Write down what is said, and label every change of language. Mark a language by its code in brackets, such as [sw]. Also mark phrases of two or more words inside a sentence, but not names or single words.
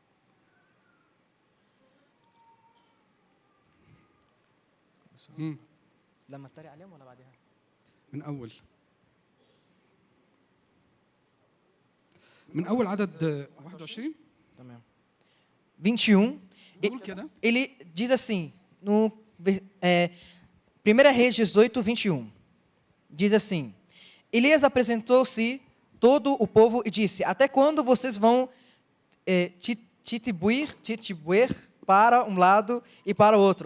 [ar] مم. لما اتريق عليهم ولا بعدها؟ من أول عدد 21 [pt] Também. 21. [ar] بيقول كده. [pt] Ele diz assim, no 1 Reis 18, 21. Diz assim: Elias apresentou-se todo o povo e disse: Até quando vocês vão titubear para um lado e para o outro?